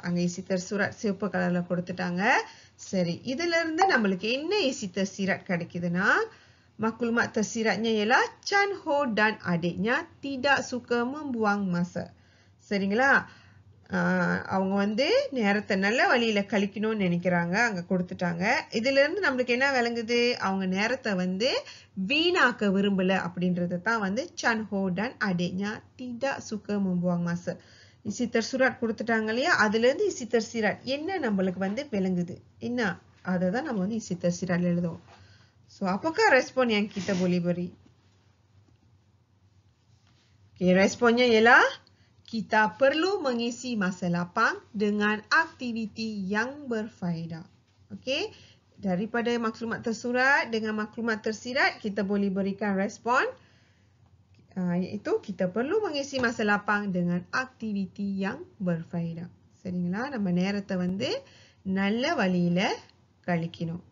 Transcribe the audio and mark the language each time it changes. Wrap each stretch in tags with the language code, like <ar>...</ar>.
<ta>அங்க isi tersurat சிவப்பு கலர்ல கொடுத்துட்டாங்க. சரி, இதுல இருந்து நம்மளுக்கு என்ன isi tersirat கிடைக்குதுன்னா,</ta> <ms>maklumat tersiratnya ialah Chan Ho dan adiknya tidak suka membuang masa.</ms> <ta>சரிங்களா, அவங்க வந்து நேரத்தை நல்ல வழியில கழிக்கணும்னு நினைக்கிறாங்க, அங்க கொடுத்துட்டாங்க. இதுல இருந்து நம்மளுக்கு என்ன விளங்குது, அவங்க நேரத்தை வந்து வீணாக்க விரும்பல அப்படின்றது தான் வந்து</ta> <ms>Chan Ho dan adiknya tidak suka membuang masa.</ms> <ta>isi tersurat கொடுத்துட்டாங்க இல்லையா, அதுல இருந்து isi tersirat என்ன நம்மளுக்கு வந்து விளங்குது என்ன, அதை தான் நம்ம வந்து isi tersirat எழுதுவோம்.</ta> <ms>So, apakah respon yang kita boleh beri? Okay, responnya ialah kita perlu mengisi masa lapang dengan aktiviti yang berfaedah. Okay, daripada maklumat tersurat dengan maklumat tersirat, kita boleh berikan respon iaitu kita perlu mengisi masa lapang dengan aktiviti yang berfaedah.</ms> <ta>சரிங்களா, நம்ம நேரத்தை வந்து நல்ல வழியில கழிக்கணும்.</ta>